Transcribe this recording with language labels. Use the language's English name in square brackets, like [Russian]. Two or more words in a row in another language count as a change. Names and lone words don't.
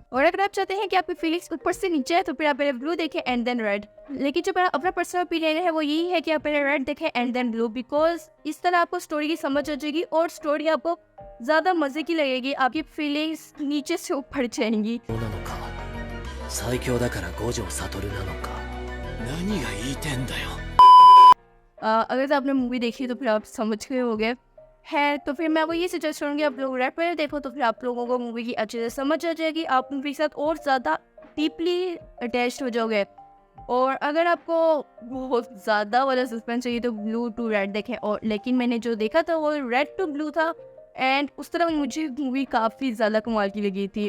[Hindi] और अगर आप चाहते हैं कि आपकी फीलिंग्स ऊपर से नीचे है तो फिर आप पहले ब्लू देखें [English] and then red. [Hindi] लेकिन जो मेरा अपना [English] personal opinion [Hindi] है वो यही है कि आप पहले रेड देखें [English] and then blue, [Hindi] बिकॉज इस तरह आपको स्टोरी की समझ आ जाएगी और स्टोरी आपको ज्यादा मजे की लगेगी, आपकी फीलिंग्स नीचे से ऊपर जाएंगी। [Japanese] 最強だから五条悟なのか何が言いてんだよ [Hindi] अगर तो आपने मूवी देखी तो फिर आप समझ गए होंगे है, तो फिर मैं वो ये सजेस्ट करूँगी आप लोग रेड पहले देखो तो फिर आप लोगों को मूवी की अच्छे से समझ आ जाएगी, आप मूवी के साथ और ज़्यादा [English] deeply attached [Hindi] हो जाओगे। और अगर आपको बहुत ज़्यादा वाला सस्पेंस चाहिए तो [English] blue to red [Hindi] देखें, और लेकिन मैंने जो देखा था वो [English] red to blue [Hindi] था एंड उस तरह मुझे मूवी काफ़ी ज़्यादा कमाल की लगी थी।